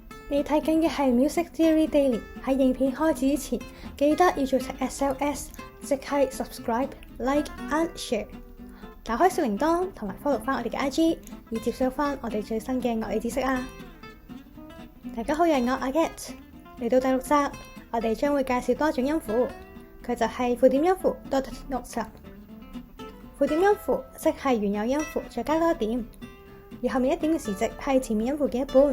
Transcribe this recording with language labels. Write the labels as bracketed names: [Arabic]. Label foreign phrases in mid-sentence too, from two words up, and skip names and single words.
[Cantonese] 你睇緊嘅係 Music Theory Daily。喺影片開始之前，記得要做齊 SLS， 即係 [English] subscribe、like and share。 [Cantonese] 打開小鈴鐺同埋 follow 翻我哋嘅 IG， 以接收翻我哋最新嘅樂理知識啊！大家好，又係我阿 Get。嚟到第6集，我哋將會介紹多種音符，佢就係附點音符 [English] dotted notes。 [Cantonese] 附點音符即係原有音符再加多一點，而後面一點嘅時值係前面音符嘅一半。